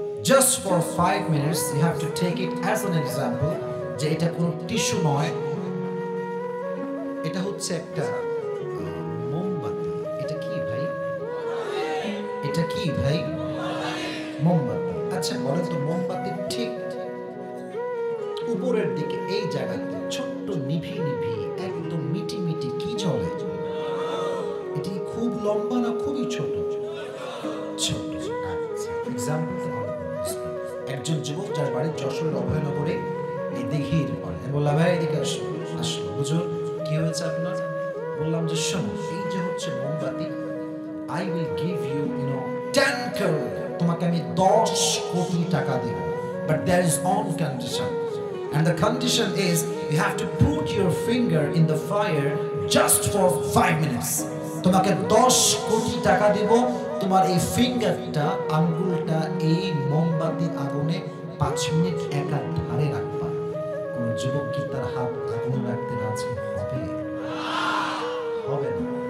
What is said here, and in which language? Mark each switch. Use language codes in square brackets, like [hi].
[en] Just for 5 minutes you have to take it as an example [bn] যে এটা কোনো tissue নয়, এটা হচ্ছে একটা মোমবাতি। এটা কি ভাই? এটা কি ভাই? মোমবাতি। আচ্ছা বলেন তো মোমবাতির ঠিক উপরের দিকে এই জায়গাতে ছোট্ট নিভি নিভি একদম মিটি মিটি কি জ্বলে? এটি খুব লম্বা না খুবই ছোট? ছোট। আচ্ছা এক্সাম্পল, একজন যুবক যার বাড়ি যশোর অভয়নগরে এই দিঘির পাড়ে, বললাম ভাই এদিকে আসলো। বুঝুন কি হয়েছে আপনার? বললাম যে শোনো, এই যে হচ্ছে মোমবাতি, [en] I will give you 10 crore, [bn] তোমাকে আমি 10 কোটি টাকা দেব, [en] but there is one condition, and the condition is you have to put your finger in the fire just for 5 minutes. [bn] তোমাকে 10 কোটি টাকা দেব, তোমার এই ফিঙ্গারটা, আঙ্গুলটা এই মোমবাতির আগুনে 5 মিনিট একা ধারে রাখবা। কোন যুবক কি তার হাত আগুন রাখতে রাজি হবে? হবে না।